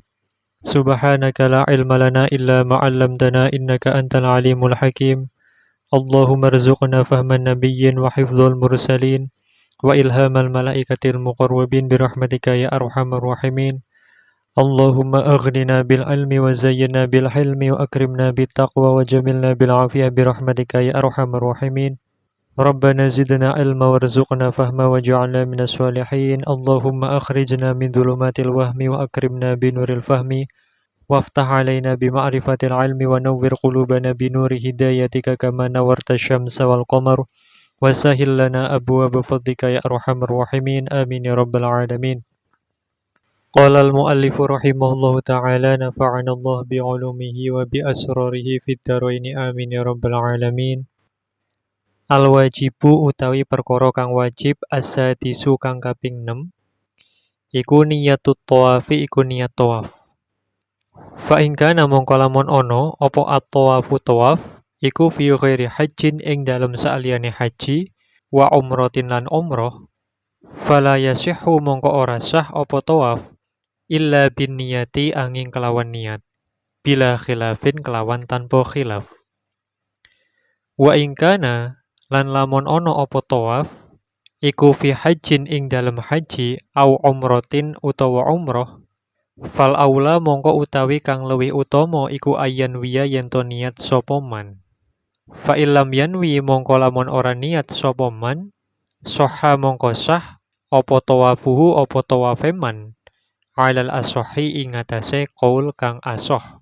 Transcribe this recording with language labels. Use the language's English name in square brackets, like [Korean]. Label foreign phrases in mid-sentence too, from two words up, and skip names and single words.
[Arabic] سبحانك لا علم لنا إلا ما علمتنا إنك أنت العليم الحكيم. اللهم ارزقنا فهم النبيين وحفظ المرسلين وإلهام الملائكة المقربين برحمتك يا أرحم الراحمين. اللهم أغننا بالعلم وزينا بالحلم وأكرمنا بالتقوى وجملنا بالعافية برحمتك يا أرحم الراحمين. ربنا زدنا علما وارزقنا فهما واجعلنا من الصالحين. اللهم أخرجنا من ظلمات الوهم وأكرمنا بنور الفهم وافتح علينا بمعرفة العلم ونور قلوبنا بنور هدايتك كما نورت الشمس والقمر وسهل لنا أبواب فضلك يا أرحم الراحمين. آمين يا رب العالمين. قال المؤلف رحمه الله تعالى نفعنا الله بعلومه وبأسراره في الدارين آمين يا رب العالمين. [Javanese] Al-wajibu utawi perkara kang wajib as-sadisu kang kaping 6 iku [Arabic] نية الطواف [Javanese] iku niat tawaf. [Arabic] فإن كان [Javanese] mongko lamun ana apa at-tawafu tawaf iku [Arabic] في غير حج [Javanese] ing dalem saliyane haji [Arabic] وعمرة [Javanese] lan umrah [Arabic] فلا يصح [Javanese] mongko ora sah apa tawaf [Arabic] إلا بالنية [Javanese] angin kelawan niat [Arabic] بلا خلاف [Javanese] kelawan tanpa khilaf. [Arabic] وإن كان [Javanese] lan lamun ono apa tawaf iku [Arabic] في حج [Javanese] ing dalem haji [Arabic] أو عمرة [Javanese] utawa umrah [Arabic] فالأولى [Javanese] mongko utawi kang luwih utama iku ayan wiya yen to niat sapa man. [Arabic] فإن لم ينو [Javanese] mongko lamun ora niat sapa man sahha mongko sah apa tawafuhu apa tawafe man [Arabic] على الأصح [Javanese] ing atase qaul kang asoh.